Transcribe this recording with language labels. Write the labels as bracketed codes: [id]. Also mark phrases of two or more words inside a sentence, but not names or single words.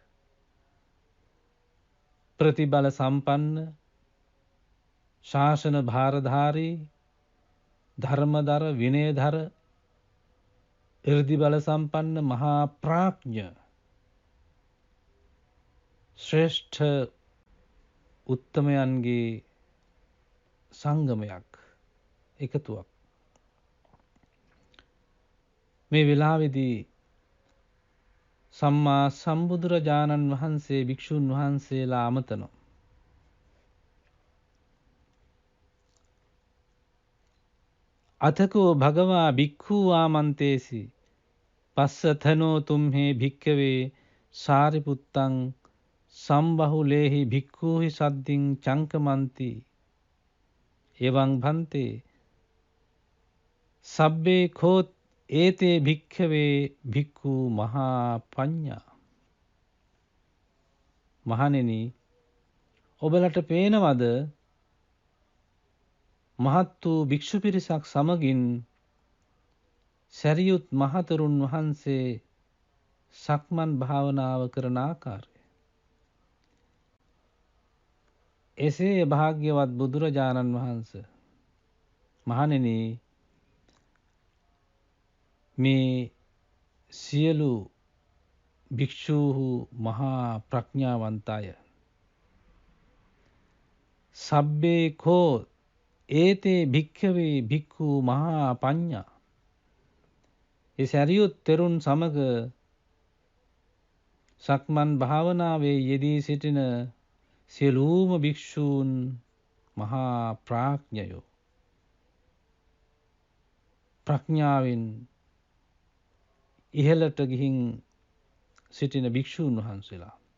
[si] ප්‍රතිබල සම්පන්න ශාසන භාරධාරී ධර්මදර විනයධර ඉර්ධි බල සම්පන්න මහා ප්‍රඥ ශ්‍රේෂ්ඨ උත්තමයන්ගේ සංගමයක් එකතුවක්. මේ වෙලාවේදී සම්මා සම්බුදුරජාණන් වහන්සේ භික්ෂුන් වහන්සේලා අමතනවා. [pi] අතකෝ භගවා භික්ඛු ආමන්තේසි පස්සතනෝ තුම්හේ භික්ඛවේ සාරිපුත්තං සම්බහුලේහි භික්ඛූහි සද්දින් චංකමන්ති එවං භන්තේ සබ්බේ කෝත් ඒතේ භික්ඛවේ භික්ඛු මහා පඤ්ඤා. [si] මහණෙනි, ඔබලට පේනවද මහත් වූ භික්ෂු පිරිසක් සමගින් සරියුත් මහතෙරුන් වහන්සේ සක්මන් භාවනාව කරන ආකාරය? එසේ භාග්‍යවත් බුදුරජාණන් වහන්සේ මහණෙනි, මේ සියලු භික්ෂූහු මහා ප්‍රඥාවන්තය. [pi] සබ්බේ කෝ ඒතේ භික්ඛවේ භික්ඛු මහා පඤ්ඤා. [si] ඒ සරියුත් තෙරුන් සමග සක්මන් භාවනාවේ යෙදී සිටින සියලුම භික්ෂූන් මහා ප්‍රඥයෝ, ප්‍රඥාවෙන් ඉහළට ගිහින් සිටින භික්ෂූන් වහන්සේලා.